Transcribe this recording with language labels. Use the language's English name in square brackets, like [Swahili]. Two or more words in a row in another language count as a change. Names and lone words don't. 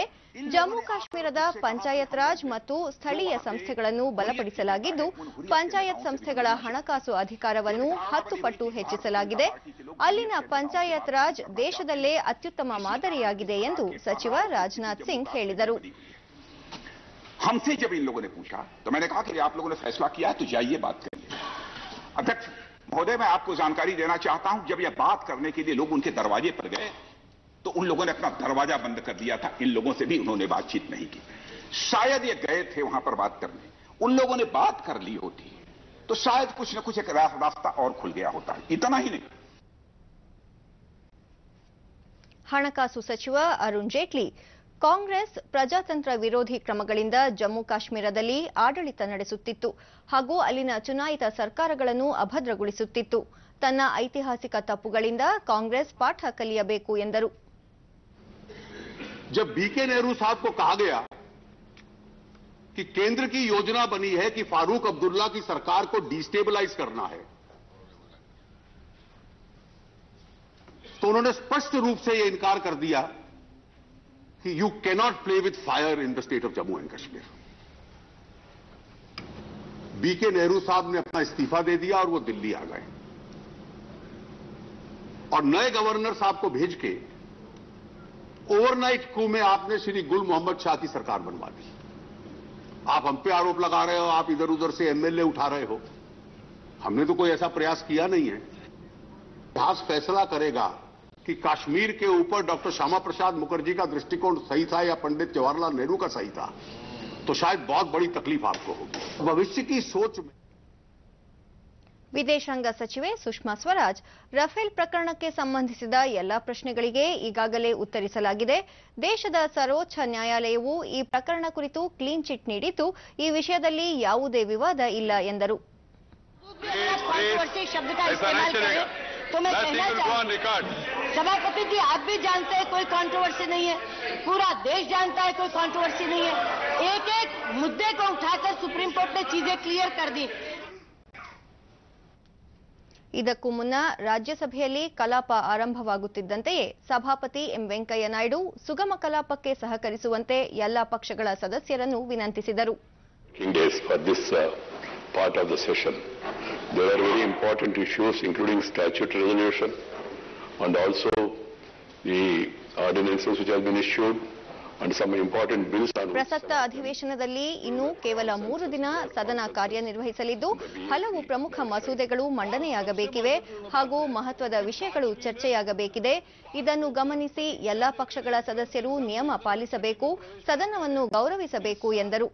[Kannada] ಜಮ್ಮು ಕಾಶ್ಮೀರದ ಪಂಚಾಯತ್ ರಾಜ್ ಮತ್ತು ಸ್ಥಳೀಯ ಸಂಸ್ಥೆಗಳನ್ನು ಬಲಪಡಿಸಲಾಗಿದ್ದು, ಪಂಚಾಯತ್ ಸಂಸ್ಥೆಗಳ ಹಣಕಾಸು ಅಧಿಕಾರವನ್ನು 10 ಪಟ್ಟು ಹೆಚ್ಚಿಸಲಾಗಿದೆ. ಅಲ್ಲಿನ ಪಂಚಾಯತ್ ರಾಜ್ ದೇಶದಲ್ಲೇ ಅತ್ಯುತ್ತಮ ಮಾದರಿಯಾಗಿದೆ ಎಂದು ಸಚಿವ ರಾಜನಾಥ್ ಸಿಂಗ್ ಹೇಳಿದರು. [Hindi] हमसे जब इन लोगों ने पूछा तो मैंने कहा कि आप लोगों ने फैसला किया है तो जाइए बात करिए. अध्यक्ष महोदय, मैं आपको जानकारी देना चाहता हूं, जब यह बात करने के लिए लोग उनके दरवाजे पर गए तो उन लोगों ने अपना दरवाजा बंद कर दिया था. इन लोगों से भी उन्होंने बातचीत नहीं की. शायद ये गए थे वहां पर बात करने, उन लोगों ने बात कर ली होती तो शायद कुछ न कुछ एक रास्ता और खुल गया होता है. इतना ही नहीं. [Kannada] ಹಣಕಾಸು ಸಚಿವ ಅರುಣ್ ಜೇಟ್ಲಿ ಕಾಂಗ್ರೆಸ್ ಪ್ರಜಾತಂತ್ರ ವಿರೋಧಿ ಕ್ರಮಗಳಿಂದ ಜಮ್ಮು ಕಾಶ್ಮೀರದಲ್ಲಿ ಆಡಳಿತ ನಡೆಸುತ್ತಿತ್ತು ಹಾಗೂ ಅಲ್ಲಿನ ಚುನಾಯಿತ ಸರ್ಕಾರಗಳನ್ನು ಅಭದ್ರಗೊಳಿಸುತ್ತಿತ್ತು. ತನ್ನ ಐತಿಹಾಸಿಕ ತಪ್ಪುಗಳಿಂದ ಕಾಂಗ್ರೆಸ್ ಪಾಠ ಕಲಿಯಬೇಕು ಎಂದರು. [Hindi] जब बीके नेहरू साहब को कहा गया कि केंद्र की योजना बनी है कि फारूक अब्दुल्ला की सरकार को डिस्टेबलाइज करना है, तो उन्होंने स्पष्ट रूप से यह इनकार कर दिया कि [English] You cannot play with fire in the State of Jammu and Kashmir. [Hindi] बीके नेहरू साहब ने अपना इस्तीफा दे दिया और वो दिल्ली आ गए और नए गवर्नर साहब को भेज के [English] overnight coup [Hindi] में आपने श्री गुल मोहम्मद शाह की सरकार बनवा दी. आप हम पे आरोप लगा रहे हो, आप इधर उधर से एमएलए उठा रहे हो. हमने तो कोई ऐसा प्रयास किया नहीं है. इतिहास फैसला करेगा कि कश्मीर के ऊपर डॉक्टर श्यामा प्रसाद मुखर्जी का दृष्टिकोण सही था या पंडित जवाहरलाल नेहरू का सही था, तो शायद बहुत बड़ी तकलीफ आपको होगी। भविष्य की सोच में [Kannada] ವಿದೇಶಾಂಗ ಸಚಿವೆ ಸುಷ್ಮಾ ಸ್ವರಾಜ್ ರಫೇಲ್ ಪ್ರಕರಣಕ್ಕೆ ಸಂಬಂಧಿಸಿದ ಎಲ್ಲಾ ಪ್ರಶ್ನೆಗಳಿಗೆ ಈಗಾಗಲೇ ಉತ್ತರಿಸಲಾಗಿದೆ. ದೇಶದ ಸರ್ವೋಚ್ಚ ನ್ಯಾಯಾಲಯವು ಈ ಪ್ರಕರಣ ಕುರಿತು [English] clean chit [Kannada] ನೀಡಿದ್ದು, ಈ ವಿಷಯದಲ್ಲಿ ಯಾವುದೇ ವಿವಾದ ಇಲ್ಲ ಎಂದರು. [Hindi] सभापति जी, आप भी जानते हैं कोई कंट्रोवर्सी नहीं है, पूरा देश जानता है कोई कंट्रोवर्सी नहीं है। एक एक मुद्दे को उठाकर सुप्रीम कोर्ट ने चीजें क्लियर कर दी। [Kannada] ಇದಕ್ಕೂ ಮುನ್ನ ರಾಜ್ಯಸಭೆಯಲ್ಲಿ ಕಲಾಪ ಆರಂಭವಾಗುತ್ತಿದ್ದಂತೆಯೇ ಸಭಾಪತಿ ಎಂ ವೆಂಕಯ್ಯ ನಾಯ್ಡು ಸುಗಮ ಕಲಾಪಕ್ಕೆ ಸಹಕರಿಸುವಂತೆ ಎಲ್ಲಾ ಪಕ್ಷಗಳ ಸದಸ್ಯರನ್ನು ವಿನಂತಿಸಿದರು. [English] Part of the session. There are very important issues including statute resolution and also the ordinances which have been issued and some important bills. [Kannada] ಪ್ರಸಕ್ತ ಅಧಿವೇಶನದಲ್ಲಿ ಇನ್ನು ಕೇವಲ 3 ದಿನ ಸದನ ಕಾರ್ಯನಿರ್ವಹಿಸಲಿದ್ದು, ಹಲವು ಪ್ರಮುಖ ಮಸೂದೆಗಳು ಮಂಡನೆಯಾಗಬೇಕಿವೆ ಹಾಗೂ ಮಹತ್ವದ ವಿಷಯಗಳು ಚರ್ಚೆಯಾಗಬೇಕಿದೆ. ಇದನ್ನು ಗಮನಿಸಿ ಎಲ್ಲಾ ಪಕ್ಷಗಳ ಸದಸ್ಯರು ನಿಯಮ ಪಾಲಿಸಬೇಕು, ಸದನವನ್ನು ಗೌರವಿಸಬೇಕು ಎಂದರು.